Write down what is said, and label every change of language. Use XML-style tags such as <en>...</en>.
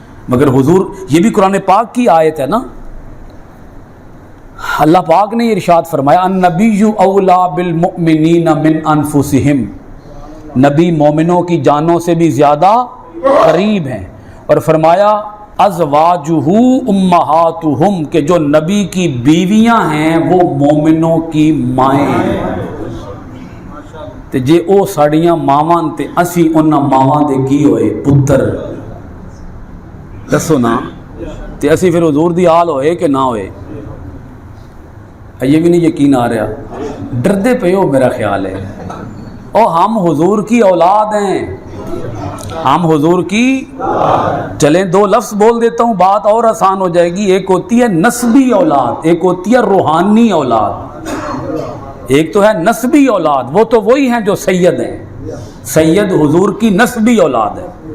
<ur>مگر حضور, یہ بھی قرآن پاک کی آیت ہے نا, اللہ پاک نے ارشاد فرمایا</ur> <ar>النبی اولا بالمؤمنین من انفسہم,</ar> <ur>نبی مومنوں کی جانوں سے بھی زیادہ قریب ہیں. اور فرمایا</ur> <ar>ازواجہ امہاتہم,</ar> <ur>کہ جو نبی کی بیویاں ہیں وہ مومنوں کی مائیں ہیں.</ur> <pa>تے جے او ساڑیاں ماواں تے اسی انہاں ماواں دے کی ہوئے پتر, دسو نا, تے اسی پھر حضور دی آل ہوئے کہ نہ ہوئے؟ یہ بھی نہیں یقین آ رہا, ڈردے پہ ہو میرا خیال ہے.</pa> <ur>او ہم حضور کی اولاد ہیں, ہم حضور کی, چلیں 2 لفظ بول دیتا ہوں بات اور آسان ہو جائے گی. ایک ہوتی ہے نسبی اولاد, ایک ہوتی ہے روحانی اولاد. ایک تو ہے نسبی اولاد, وہ تو وہی ہیں جو سید ہیں, سید حضور کی نسبی اولاد ہے.</ur>